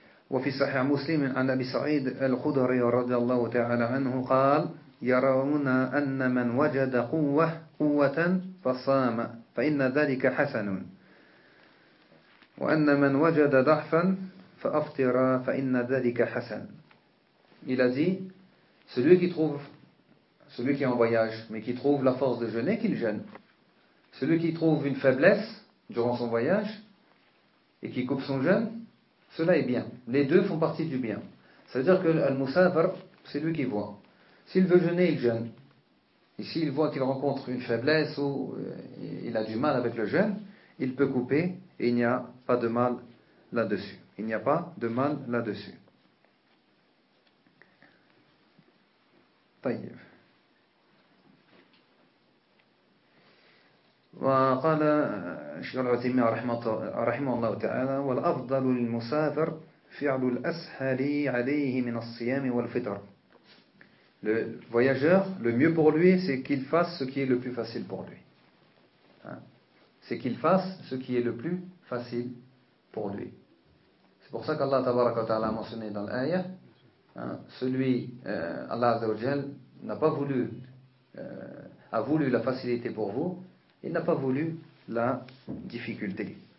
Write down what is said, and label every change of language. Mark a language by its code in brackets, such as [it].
[ar] Wa fi sahih Muslim an Abi Sa'id al-Khudri radiyallahu ta'ala anhu qala يرون أن من وجد قوة فصام فإن ذلك حسن وأن من وجد ضعفا فأفطر فإن ذلك حسن. [fr] Il a dit, celui qui est en voyage mais qui trouve la force de jeûner, qu'il jeûne. Celui qui trouve une faiblesse durant son voyage et qui coupe son jeûne, cela est bien. Les deux font partie du bien. C'est-à-dire que al-musafir, c'est lui qui voit. S'il veut jeûner, il jeûne. Et s'il voit qu'il rencontre une faiblesse ou il a du mal avec le jeûne, il peut couper et il n'y a pas de mal là-dessus. Il n'y a pas de mal là-dessus. [ar] Tayyib. وقال شيخ العثيمين رحمه الله تعالى والأفضل للمسافر فعل الأسهل عليه من الصيام والفطر. [fr] Le voyageur, le mieux pour lui, c'est qu'il fasse ce qui est le plus facile pour lui. Hein? C'est qu'il fasse ce qui est le plus facile pour lui. C'est pour ça qu'Allah tabaraka wa ta'ala a mentionné dans l'ayah, hein, celui, Allah azzawajal, n'a pas voulu, a voulu la facilité pour vous, il n'a pas voulu la difficulté.